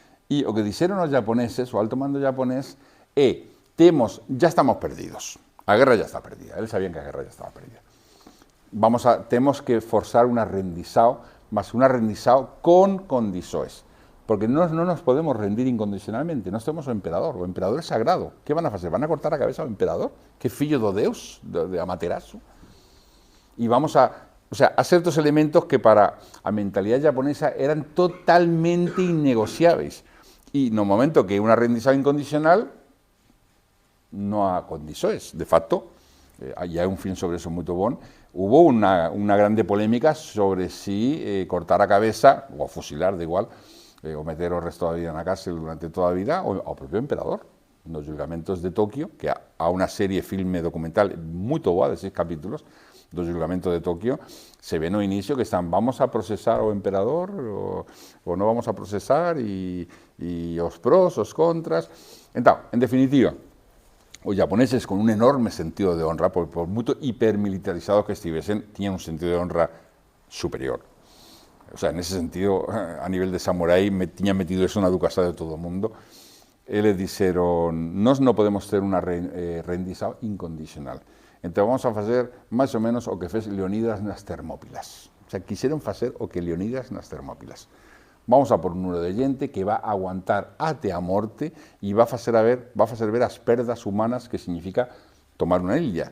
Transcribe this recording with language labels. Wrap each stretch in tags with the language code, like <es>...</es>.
<es>Y lo que dijeron los japoneses, o alto mando japonés, ya estamos perdidos. La guerra ya está perdida. Ellos sabían que la guerra ya estaba perdida. Tenemos que forzar una rendizao, más una rendizao con condiciones. porque no nos podemos rendir incondicionalmente, no somos o emperador es sagrado. ¿Qué van a hacer?</es> <gl>¿Van a cortar a cabeza ao emperador? Que fillo do Deus, de Amaterasu?</gl> <es>Y vamos a...</es> <gl>O sea, a certos elementos que para a mentalidade japonesa eran totalmente innegociables. E no momento que unha rendición incondicional non a condições. De facto, hai un film sobre eso moito bon, hubo unha grande polémica sobre si cortar a cabeza, ou fusilar, de igual, ou meter o resto da vida na cárcel durante toda a vida, ao propio emperador. Nos julgamentos de Tokio, que há unha serie filme documental moito boa de 6 capítulos, do julgamento de Tokio, se ve no inicio que están, vamos a procesar ao emperador ou non vamos a procesar, e os pros, os contras. Entón, en definitiva, os japoneses con un enorme sentido de honra, por moito hipermilitarizados que estivesen, tiñan un sentido de honra superior. O sea, en ese sentido, a nivel de samurái, tiñan metido eso na educación de todo o mundo. Eles dixeron, nós non podemos ter unha rendición incondicional. Entón vamos a facer máis ou menos o que fez Leonidas nas Termópilas. O sea, quixeron facer o que Leonidas nas Termópilas. Vamos a por un número de gente que va a aguantar até a morte e va a facer ver as perdas humanas que significa tomar unha illa.</gl>